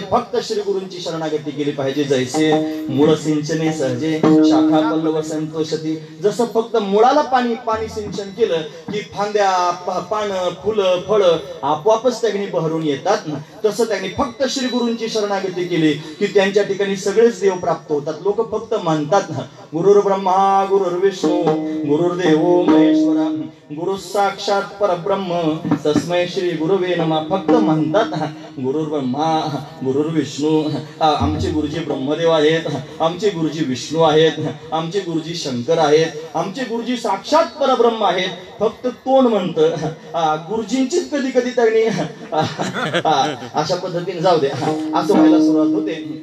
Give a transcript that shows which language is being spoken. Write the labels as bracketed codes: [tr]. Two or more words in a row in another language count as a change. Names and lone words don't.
[mr] फक्त श्री गुरूंची शरणागती केली पाहिजे. जैसे मूळ सिंचने सहजे शाखा पल्लव संतोषती. जसं फक्त मुळाला पाणी सिंचन केलं की फांद्या पानं फुलं फळं आपोआपच त्यांनी बहरून येतात. तसं त्यांनी फक्त श्री गुरूंची शरणागती केली की त्यांच्या ठिकाणी सगळेच देव प्राप्त होतात. लोक फक्त म्हणतात [sa] गुरुर ब्रह्मा गुरुर विष्णू गुरुर्देवो महेश्वरा गुरु साक्षात परब्रह्म तस्मै श्री गुरुवे नमः. [mr] फक्त म्हणतात [sa] गुरुर ब्रह्मा गुरुर विष्णू. [mr] आमचे गुरुजी ब्रह्मदेव आहेत, आमचे गुरुजी विष्णू आहेत, आमचे गुरुजी शंकर आहेत, आमचे गुरुजी साक्षात परब्रह्म आहेत. फक्त तोंड म्हणतं. गुरुजींचीच कधी कधी त्यांनी अशा पद्धतीने जाऊ दे असं व्हायला सुरुवात होते.